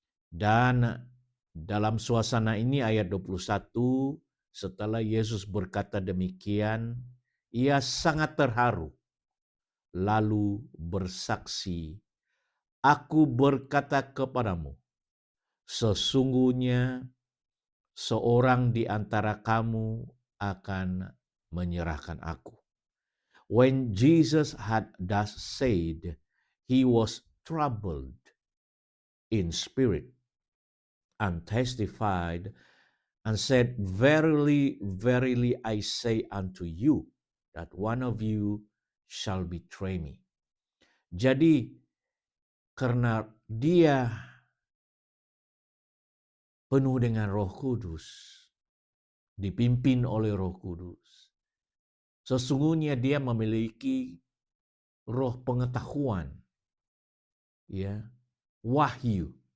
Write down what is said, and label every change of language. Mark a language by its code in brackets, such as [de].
[id] Dan dalam suasana ini ayat 21, setelah Yesus berkata demikian, ia sangat terharu, lalu bersaksi, "Aku berkata kepadamu, sesungguhnya seorang di antara kamu akan menyerahkan aku." [en] When Jesus had thus said, he was troubled in spirit and testified and said, "Verily, verily, I say unto you, that one of you shall betray me." [id] Jadi, karena dia penuh dengan Roh Kudus, dipimpin oleh Roh Kudus, sesungguhnya dia memiliki roh pengetahuan, ya, wahyu.